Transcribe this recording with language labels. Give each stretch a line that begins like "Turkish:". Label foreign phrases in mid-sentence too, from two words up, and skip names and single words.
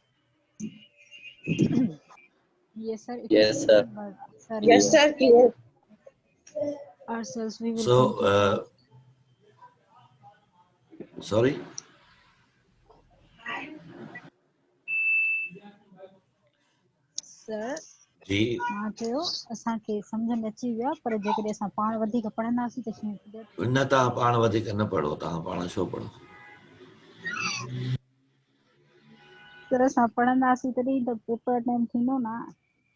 English: Yes, sir. It is Yes, clear, sir. but sir, Yes, sir, clear. ourselves we will So, complete. sorry? Sir,
Sindhi: जी, मां चयो असांखे सम्झ में अची वियो आहे, पर जेकॾहिं असां पाण वधीक पढ़ंदासीं त शयूं क्लियर थी न तव्हां पाण वधीक न पढ़ो, तव्हां पाण छो पढ़ो? सर असां पढ़ंदासीं तॾहिं त
English: paper time
Sindhi: थींदो न.